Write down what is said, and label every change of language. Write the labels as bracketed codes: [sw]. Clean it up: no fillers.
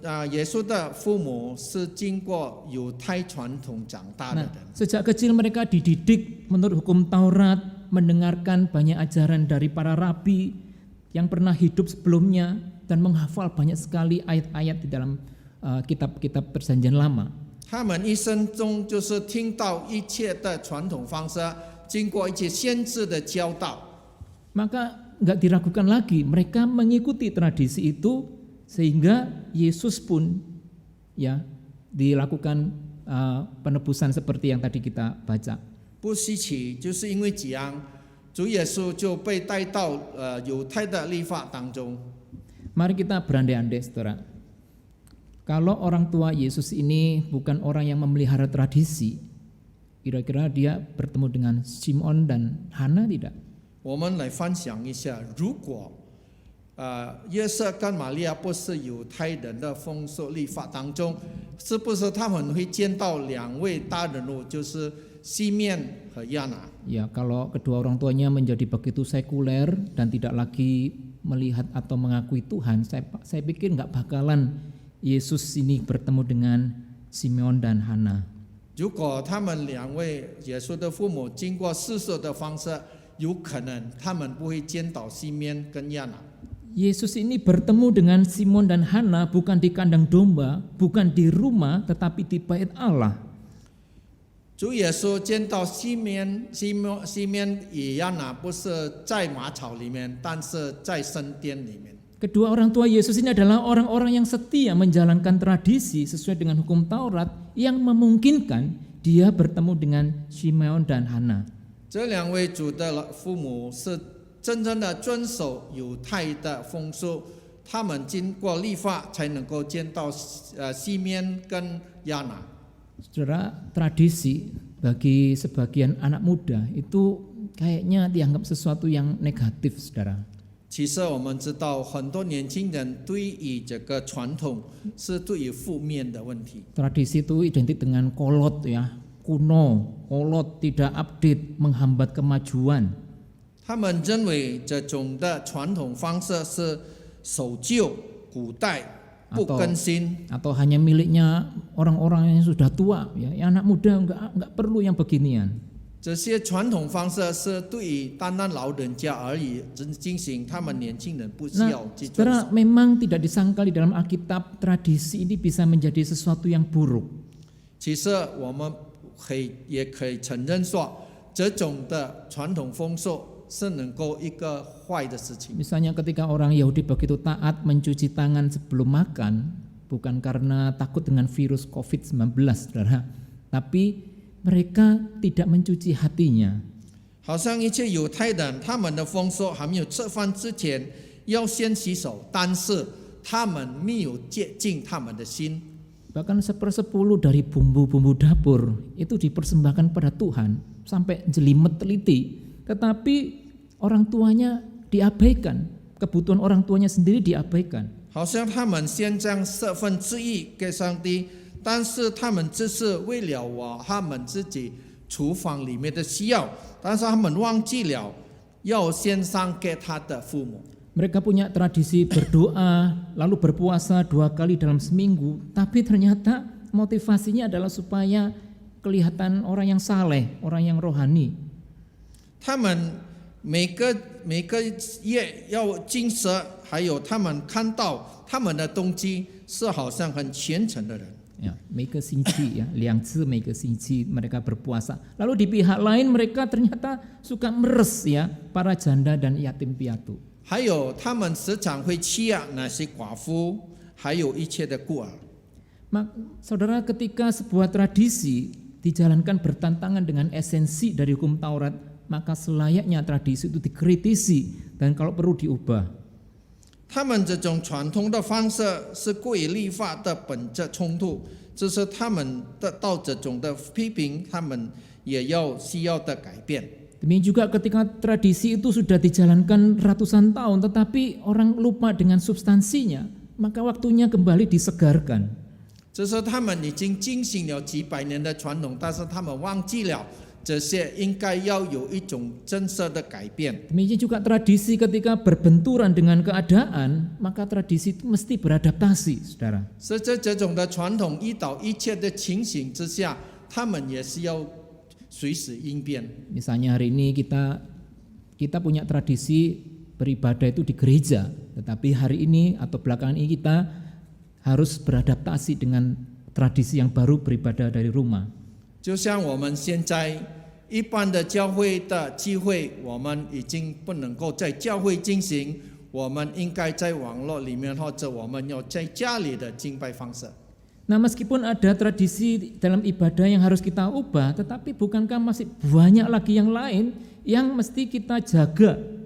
[zh] 耶稣的父母是经过犹太传统长大的 [id] Nah, [zh] 人。 [id] sejak kecil mereka dididik menurut hukum Taurat, mendengarkan banyak ajaran dari para rabi yang pernah hidup sebelumnya dan menghafal banyak sekali ayat-ayat di dalam kitab-kitab Perjanjian Lama. [zh] 他们一生中就是听到一切的传统方式，经过一些先知的教导。 [id] Maka nggak diragukan lagi, mereka mengikuti tradisi itu sehingga Yesus pun ya dilakukan penebusan seperti yang tadi kita baca. [zh] 不稀奇，就是因为这样，主耶稣就被带到犹太的律法当中。 [id] Mari kita berandai-andai, saudara. Kalau orang tua Yesus ini bukan orang yang memelihara tradisi, kira-kira dia bertemu dengan Simon dan Hana tidak? [zh] 我们来分享一下，如果约瑟跟玛利亚不是犹太人的风俗律法当中，是不是他们会见到2位大人物，就是西面和亚拿？ [id] Ya, kalau kedua orang tuanya menjadi begitu sekuler dan tidak lagi melihat atau mengakui Tuhan, saya pikir nggak bakalan Yesus ini bertemu dengan Simeon dan Hana. [zh] 如果他们2位耶稣的父母经过世俗的方式，有可能他们不会见到西面跟亚拿。 [id] Yesus ini bertemu dengan Simon dan Hana bukan di kandang domba, bukan di rumah, tetapi di bait Allah. [zh] 主耶稣见到西面与亚拿不是在马槽里面，但是在圣殿里面。 [id] Kedua orang tua Yesus ini adalah orang-orang yang setia menjalankan tradisi sesuai dengan hukum Taurat yang memungkinkan dia bertemu dengan Simeon dan Hana. [zh] 这2位主的父母是真正的遵守犹太的风俗，他们经过律法才能够见到西面跟亚拿。 [id] Saudara, tradisi bagi sebagian anak muda itu kayaknya dianggap sesuatu yang negatif, saudara. [zh] 其实我们知道，很多年轻人对于这个传统是对于负面的问题。 [id] Tradisi itu identik dengan kolot ya, kuno, kolot, tidak update, menghambat kemajuan. [zh] 他们认为这种的传统方式是守旧、古代、不更新。 [id] Atau hanya miliknya orang-orang yang sudah tua ya, yang anak muda enggak perlu yang beginian. [zh] 这些传统方式是对于单单老人家而已进行，他们年轻人不需 [id] Nah, [zh] 要去遵守。 [id] saudara, memang tidak disangkal di dalam Alkitab tradisi ini bisa menjadi sesuatu yang buruk. [zh] 其实我们也可以承认说，这种的传统风俗是能够一个坏的事情。 [id] Misalnya ketika orang Yahudi begitu taat mencuci tangan sebelum makan, bukan karena takut dengan virus COVID-19, saudara, tapi mereka tidak mencuci hatinya. [zh] 好像一切犹太人，他们的风俗还没有吃饭之前要先洗手，但是他们没有洁净他们的心。 [id] Bahkan 1/10 dari bumbu-bumbu dapur itu dipersembahkan pada Tuhan sampai jelimet teliti, tetapi orang tuanya diabaikan, kebutuhan orang tuanya sendiri diabaikan. [zh] 好像他们先将1/10给上帝，但是他们只是为了他们自己厨房里面的需要，但是他们忘记了要献上给他的父母。 [id] Mereka punya tradisi berdoa, lalu berpuasa 2 kali dalam seminggu, tapi ternyata motivasinya adalah supaya kelihatan orang yang saleh, orang yang rohani. [zh] 他们每个月要禁食，还有他们看到他们的动机是好像很虔诚的人。 [id] Ya, Mega Sinci ya, [zh] 2次 [id] Mega Sinci mereka berpuasa. Lalu di pihak lain mereka ternyata suka meres ya para janda dan yatim piatu. [zh] 还有他们时常会欺压那些寡妇，还有一切的孤儿。 [id] Saudara, ketika sebuah tradisi dijalankan bertentangan dengan esensi dari hukum Taurat, maka selayaknya tradisi itu dikritisi dan kalau perlu diubah. [zh] 他们这种传统的方式是故意律法的本质冲突，这是他们得到这种的批评，他们也需要的改变。 [id] Demikian juga ketika tradisi itu sudah dijalankan ratusan tahun tetapi orang lupa dengan substansinya, maka waktunya kembali disegarkan. [zh] 这是他们已经进行了几百年的传统，但是他们忘记了这些应该要有一种真实的改变。 [id] Demikian juga tradisi ketika berbenturan dengan keadaan, maka tradisi itu mesti beradaptasi, saudara. [zh] 是在这种的传统遇到一切的情形之下，他们也是要随时应变。 [id] Misalnya hari ini kita punya tradisi beribadah itu di gereja, tetapi hari ini atau belakangan ini kita harus beradaptasi dengan tradisi yang baru beribadah dari rumah. [zh] 就像我们现在一般的教会的聚会，我们已经不能够在教会进行，我们应该在网络里面，或者我们要在家里的敬拜方式。 [id] Nah, meskipun ada tradisi dalam ibadah yang harus kita ubah, tetapi bukankah masih banyak lagi yang lain yang mesti kita jaga?